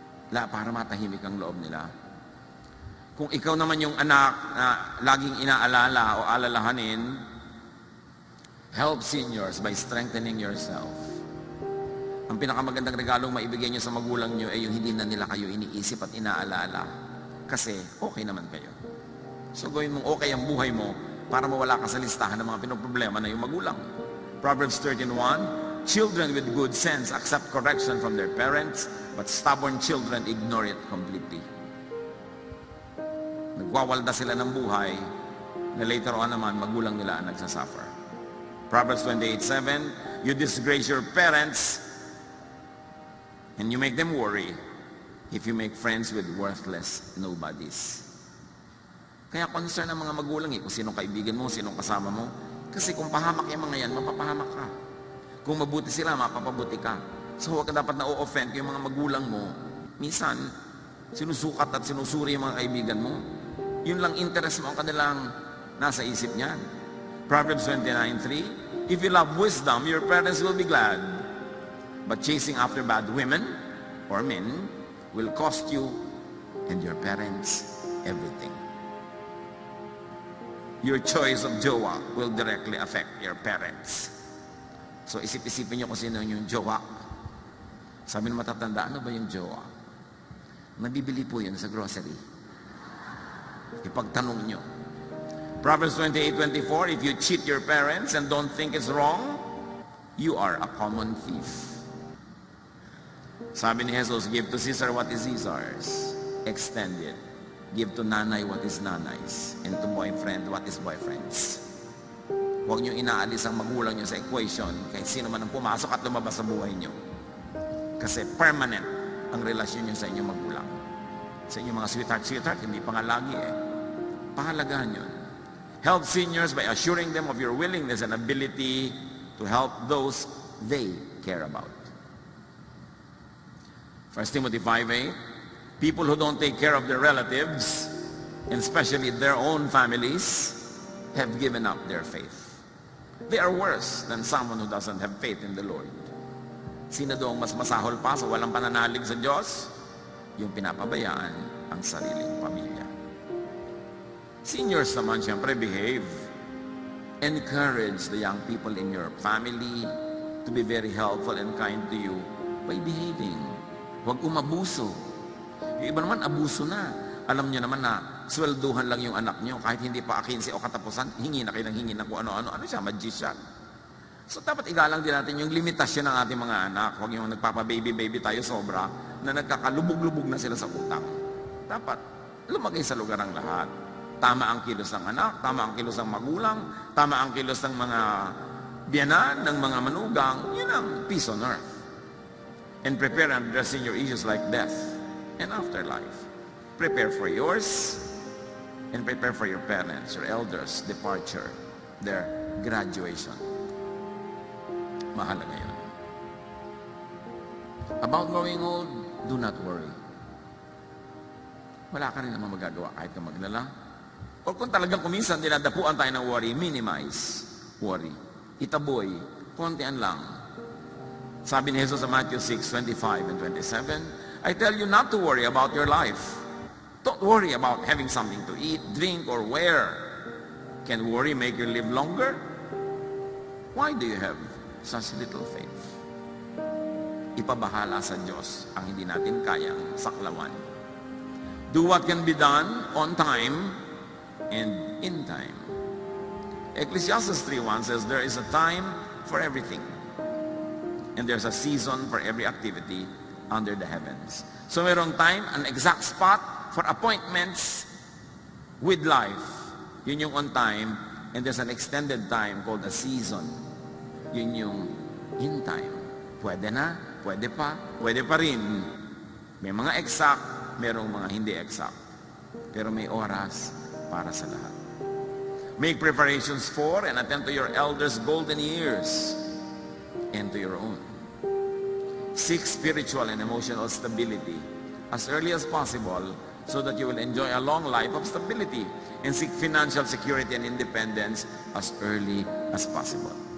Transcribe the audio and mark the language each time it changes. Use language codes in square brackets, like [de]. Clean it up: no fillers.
[tl] Para matahimik ang loob nila. Kung ikaw naman yung anak na laging inaalala o alalahanin, [en] help seniors by strengthening yourself. [tl] Ang pinakamagandang regalong maibigay nyo sa magulang nyo ay yung hindi na nila kayo iniisip at inaalala. Kasi okay naman kayo. So gawin mong okay ang buhay mo para mawala ka sa listahan ng mga pinoproblema na yung magulang. [en] Proverbs 13:1, children with good sense accept correction from their parents, but stubborn children ignore it completely. [tl] Nagwawalda sila ng buhay na later on naman magulang nila ang nagsasuffer. Proverbs 28:7, [en] you disgrace your parents, and you make them worry if you make friends with worthless nobodies. [tl] Kaya concern ang mga magulang kung sinong kaibigan mo, sinong kasama mo. Kasi kung pahamak yung mga yan, mapapahamak ka. Kung mabuti sila, mapapabuti ka. So huwag ka dapat na-o-offend kung yung mga magulang mo. Minsan, sinusukat at sinusuri yung mga kaibigan mo. Yun lang interest mo ang kanilang nasa isip niyan. [en] Proverbs 29:3, if you love wisdom, your parents will be glad. But chasing after bad women or men will cost you and your parents everything. Your choice of jowa will directly affect your parents. [tl] So isip-isipin nyo kung sino yung jowa. Sabi ng matatanda, ano ba yung jowa? Nabibili po yun sa grocery. Ipagtanong nyo. [en] Proverbs 28:24, if you cheat your parents and don't think it's wrong, you are a common thief. [tl] Sabi ni [en] Jesus, give to Caesar what is Caesar's. Extend it. Give to nanay what is nanay's. And to boyfriend what is boyfriend's. [tl] Huwag nyo inaalis ang magulang nyo sa equation kahit sino man ang pumasok at lumabas sa buhay nyo. Kasi permanent ang relasyon nyo sa inyong magulang. Sa inyong mga sweetheart, hindi pa nga lagi Pahalagahan yun. [en] Help seniors by assuring them of your willingness and ability to help those they care about. 1 Timothy 5:8, people who don't take care of their relatives, and especially their own families, have given up their faith. They are worse than someone who doesn't have faith in the Lord. [tl] Sino doong mas masahol pa sa walang pananalig sa Diyos? Yung pinapabayaan ang sariling pamilya. Seniors naman, siyempre, behave. [en] Encourage the young people in your family to be very helpful and kind to you by behaving. [tl] Huwag umabuso. Yung iba naman, abuso na. Alam nyo naman na swelduhan lang yung anak nyo. Kahit hindi pa 15 o katapusan, hingi na kayo ng hingi ng kung ano-ano. Ano siya? Magician. So dapat igalang din natin yung limitasyon ng ating mga anak. Huwag yung nagpapa-baby tayo sobra na nagkakalubog-lubog na sila sa utang. Dapat lumagay sa lugar ang lahat. Tama ang kilos ng anak, tama ang kilos ng magulang, tama ang kilos ng mga biyanan, ng mga manugang. [en] Yun ang peace on earth. And prepare and addressing your issues like death and afterlife. Prepare for yours and prepare for your parents, your elders' departure, their graduation. [tl] Mahalaga yun. [en] About growing old, do not worry. [tl] Wala ka rin naman magagawa kahit ka maglala. O kung talagang kuminsan dinadapuan tayo ng worry, minimize worry. Itaboy, kontian lang. Sabi ni Jesus sa Matthew 6:25 and 27, [en] I tell you not to worry about your life. Don't worry about having something to eat, drink, or wear. Can worry make you live longer? Why do you have such little faith? [tl] Ipabahala sa Diyos ang hindi natin kayang saklawan. [en] Do what can be done on time and in time. Ecclesiastes 3:1 says there is a time for everything. And there's a season for every activity under the heavens. So mayroong time, an exact spot for appointments with life. [tl] Yun yung [en] on time. And there's an extended time called a season. [tl] Yun yung in time. Pwede na, pwede pa rin. May mga exact, mayroong mga hindi exact. Pero may oras para sa lahat. [en] Make preparations for and attend to your elders' golden years and to your own. Seek spiritual and emotional stability as early as possible so that you will enjoy a long life of stability, and seek financial security and independence as early as possible.